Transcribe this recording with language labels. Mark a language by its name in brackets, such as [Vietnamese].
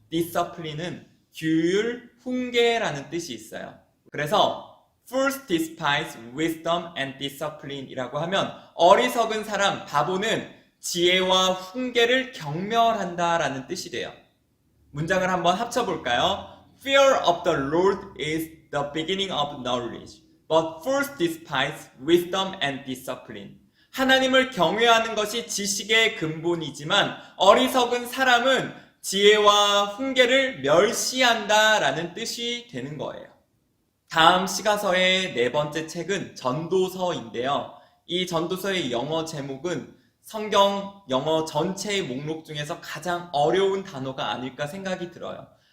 [Korean] discipline은 규율, 훈계라는 뜻이 있어요. 그래서 [English] fools despise wisdom and discipline [Korean] 이라고 하면 어리석은 사람, 바보는 지혜와 훈계를 경멸한다라는 뜻이 돼요. 문장을 한번 합쳐볼까요? [English] Fear of the Lord is the beginning of knowledge, but fools despise wisdom and discipline. [Korean] 하나님을 경외하는 것이 지식의 근본이지만 어리석은 사람은 지혜와 훈계를 멸시한다라는 뜻이 되는 거예요. 다음 시가서의 네 번째 책은 전도서인데요. 이 전도서의 영어 제목은 성경 영어 전체의 목록 중에서 가장 어려운 단어가 아닐까 생각이 들어요.